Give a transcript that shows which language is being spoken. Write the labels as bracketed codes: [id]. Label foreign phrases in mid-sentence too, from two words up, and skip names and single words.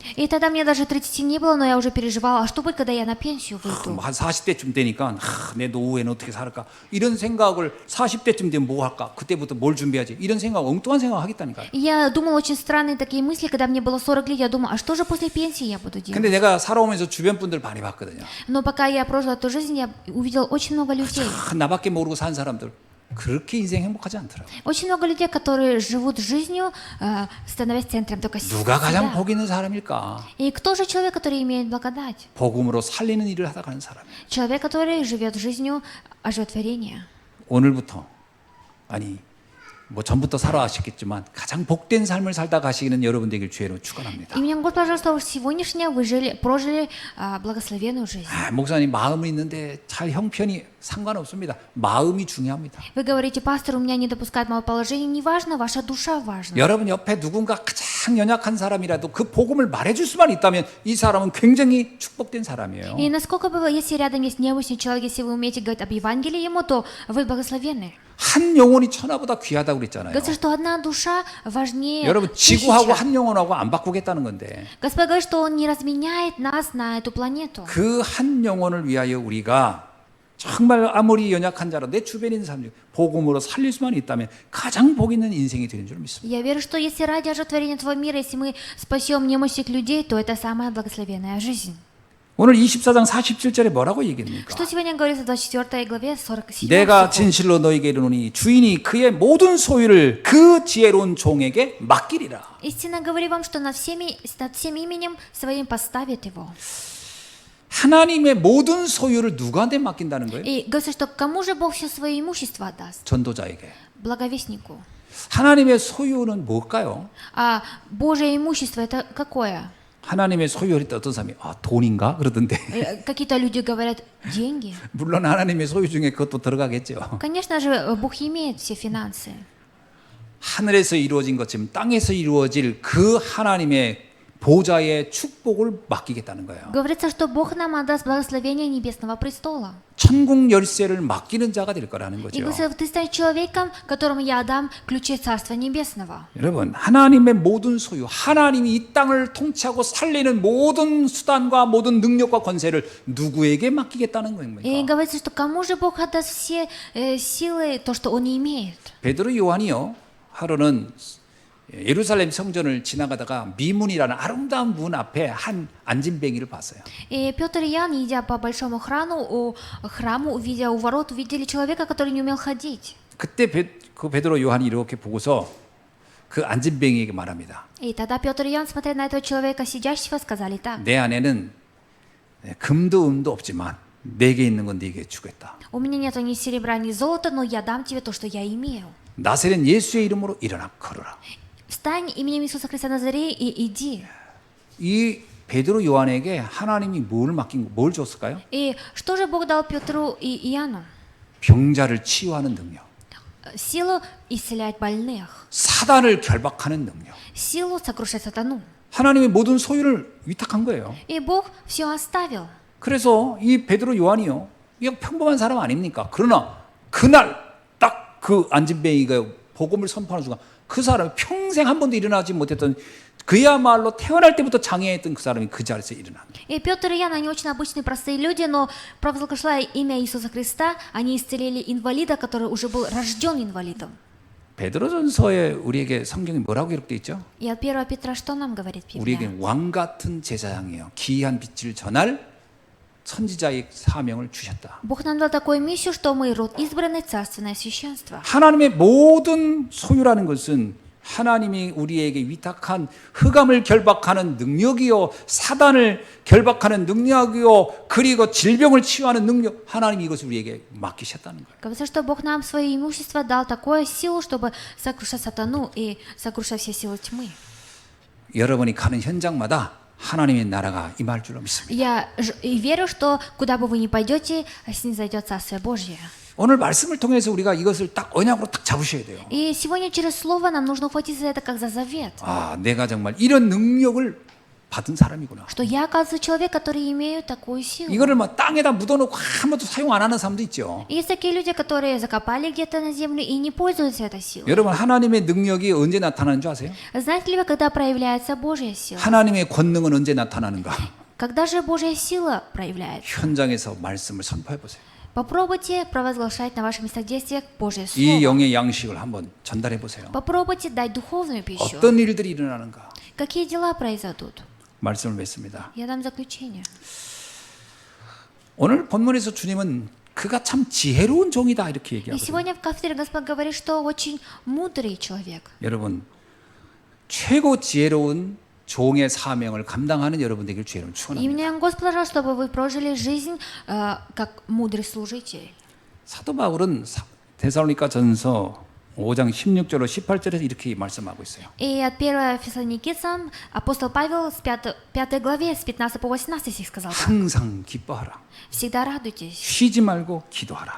[ru] И тогда мне даже 30 не было, но я уже переживала, а что будет, когда я на пенсию выйду? [ko] 한 40대쯤 되니까 내 노후에는 어떻게 살까? 이런 생각을 40대쯤 되면 뭐 할까? 그때부터 뭘 준비하지? 이런 생각, 엉뚱한 생각 하겠다니까요. [ru] И я думала очень странные такие мысли, когда мне было 40 лет, я думала, а что же после пенсии я буду делать? [ko] 근데 내가 살아오면서 주변 분들 많이 봤거든요. [ru] Но пока я прожила эту жизнь, я увидела очень много людей. [ko] 나밖에 모르고 산 사람들 그렇게 인생 행복하지 않더라고요. [ru] Очень много людей, которые живут жизнью, становясь центром только [ko] 누가 가장 [ru] себя. [ko] 복 있는 사람일까? [ru] И кто же человек, который имеет благодать? [ko] 복음으로 살리는 일을 하다 가는 사람. [ru] Человек, который живет жизнью оживотворения. [ko] 오늘부터 아니 뭐 전부터 살아왔겠지만 가장 복된 삶을 살다 가시기는 여러분 되길 주의로 축원합니다. [ru] И меня Господь, пожалуйста, уж сегодняшнего вы прожили благословенную жизнь. [ko] 목사님 마음은 있는데 잘 형편이 상관없습니다. 마음이 중요합니다. [ru] Вы говорите, пастор, у меня не допускает моего положения. Не важно, ваша душа важна. [ko] 여러분 옆에 누군가 가장 연약한 사람이라도 그 복음을 말해줄 수만 있다면 이 사람은 굉장히 축복된 사람이에요. [ru] И насколько бы, если рядом есть необычный человек, если вы умеете говорить об Евангелии ему, то вы благословенны. [ko] 한 영혼이 천하보다 귀하다고 그랬잖아요. [ru] Говорится, что одна душа важнее [ko] 여러분 지구하고 [ru] тысячи. [ko] 한 영혼하고 안 바꾸겠다는 건데 [ru] Господь говорит, что Он не разменяет нас на эту планету. [ko] 그 한 영혼을 위하여 우리가 정말 아무리 연약한 자라 내 주변에 있는 사람 중 복음으로 살릴 수만 있다면 가장 복 있는 인생이 되는 줄 믿습니다. [ru] Я верю, что если ради оживотворения этого мира, если мы спасем немощных людей, то это самая благословенная жизнь. [ko] 오늘 24장 47절에 뭐라고 얘기합니까? [ru] Что сегодня говорится в 24 главе 47 내가 стиху? [ko] 진실로 너에게 이르노니 주인이 그의 모든 소유를 그 지혜로운 종에게 맡기리라. [ru] Истинно говорю вам, что над всем именем своим поставит его. [ko] 하나님의 모든 소유를 누구한테 맡긴다는 거예요? [ru] И говорится, что кому же Бог все свое имущество отдаст? [ko] 전도자에게. [ru] Благовестнику. [ko] 하나님의 소유는 뭘까요? [ru] А Божье имущество это какое? [ko] 하나님의 소유할 때 어떤 사람이 돈인가 그러던데 [ru] Какие-то люди говорят деньги. [ko] 물론 하나님의 소유 중에 그것도 들어가겠죠. [ru] Конечно же, Бог имеет все финансы. [ko] 하늘에서 이루어진 것처럼 땅에서 이루어질 그 하나님의 보좌의 축복을 맡기겠다는 거예요. [ru] Говорится, что Бог нам отдаст благословение Небесного престола. [ko] 천국 열쇠를 맡기는 자가 될 거라는 И 거죠. [ru] говорится, ты станешь человеком, которому я отдам ключи Царства Небесного. [ko] 여러분, 하나님의 모든 소유, 하나님이 이 땅을 통치하고 살리는 모든 수단과 모든 능력과 권세를 누구에게 맡기겠다는 И 겁니까? [ru] говорится, что кому же Бог отдаст все силы, то, что Он не имеет. [ko] 베드로 요한이요, 하루는 예루살렘 성전을 지나가다가 미문이라는 아름다운 문 앞에 한 안진뱅이를 봤어요. [ru] И Петр и Иоанн, идя по большому храму, увидя у ворот, увидели человека, который не умел ходить. [ko] 그때 그 베드로 요한이 이렇게 보고서 그 안진뱅이에게 말합니다. [ru] И тогда Петр и Иоанн, смотря на этого человека, сидящего, сказали так. [ko] 내 안에는 금도 은도 없지만 내게 있는 건 네게 주겠다. [ru] У меня нету ни серебра, ни золота, но я дам тебе то, что я имею. [ko] 나사렛 예수의 이름으로 일어나 걸어라. [ru] Встань именем Иисуса Христа Назарея и иди. [ko] 이 베드로 요한에게 하나님이 뭘 줬을까요? [ru] И что же Бог дал Петру и Иоанну? [ko] 병자를 치유하는 능력, [ru] Силу исцелять больных, [ko] 사단을 결박하는 능력. [ru] силу сокрушать сатану. [ko] 하나님의 모든 소유를 위탁한 거예요. [ru] И Бог все оставил. [ko] 그래서 이 베드로 요한이요, 이거 평범한 사람 아닙니까? 그러나 그날 딱 그 안진뱅이가 복음을 선포하는 순간 그 사람이 평생 한 번도 일어나지 못했던, 그야말로 태어날 때부터 장애했던 그 사람이 그 자리에서 일어난 거예요. [ru] И Петр и Иоанн, они очень обычные, простые люди, но провозглашая имя Иисуса Христа, они исцелили инвалида, который уже был рожден инвалидом. [ko] 베드로전서에 우리에게 성경이 뭐라고 기록되어 있죠? [ru] И от 1 Петра что нам говорит Библия? [ko] 우리에게 왕 같은 제사장이에요. 기이한 빛을 전할 선지자의 사명을 주셨다. [ru] Бог нам дал такую миссию, что мы род избранный, царственное священство. [ko] 하나님의 모든 소유라는 것은 하나님이 우리에게 위탁한 흑암을 결박하는 능력이요, 사단을 결박하는 능력이요, 그리고 질병을 치유하는 능력, 하나님이 이것을 우리에게 맡기셨다는 거예요. [ru] Говорится, что Бог нам свое имущество дал такую силу, чтобы сокрушать сатану и сокрушать все силы тьмы. [ko] 여러분이 가는 현장마다 하나님의 나라가 임할 줄로 믿습니다. [ru] Я верю, что куда бы вы ни пойдете, снизойдет Царствие Божье. [ko] 오늘 말씀을 통해서 우리가 이것을 딱 언약으로 딱 잡으셔야 돼요. [ru] И сегодня через Слово нам нужно ухватиться за это как за завет. [ko] 아, 내가 정말 이런 능력을 받은 사람이구나. [ru] Что я, оказывается, человек, который имею такую силу. [ko] 이거를 막 땅에다 묻어놓고 한 번도 사용 안 하는 사람도 있죠. [ru] Есть такие люди, которые закопали где-то на землю и не пользуются этой силой. [ko] 여러분, 하나님의 능력이 언제 나타나는 줄 아세요? [ru] Знаете ли вы, когда проявляется Божья сила? [ko] 하나님의 권능은 언제 나타나는가? [ru] Когда же Божья сила проявляется? [ko] 현장에서 말씀을 선포해 보세요. [ru] Попробуйте провозглашать на ваших местах действиях Божье 이 Слово. [ko] 영의 양식을 한번 전달해 보세요. [ru] Попробуйте дать духовную пищу. [ko] 어떤 일들이 일어나는가? [ru] Какие дела произойдут? [ko] 말씀을 맺습니다. [ru] Я дам заключение. [ko] 오늘 본문에서 주님은 그가 참 지혜로운 종이다 이렇게 И 얘기하거든요. [ru] сегодня в кафедре Господь говорит, что очень мудрый человек. [ko] 여러분, 최고 지혜로운 종의 사명을 감당하는 여러분들에게 주의를 И 축원합니다. [ru] меня Господь пожалуйста, чтобы вы прожили жизнь как мудрый служитель. [ko] 사도 바울은 데살로니가 전서 5장 16절로 18절에서 이렇게 말씀하고 있어요. [ru] И от 1 Фессалоникийцам апостол Павел в 5 главе с 15 по 18 стих сказал так. [ko] 항상 기뻐하라. [ru] Всегда радуйтесь, [ko] 쉬지 말고 기도하라.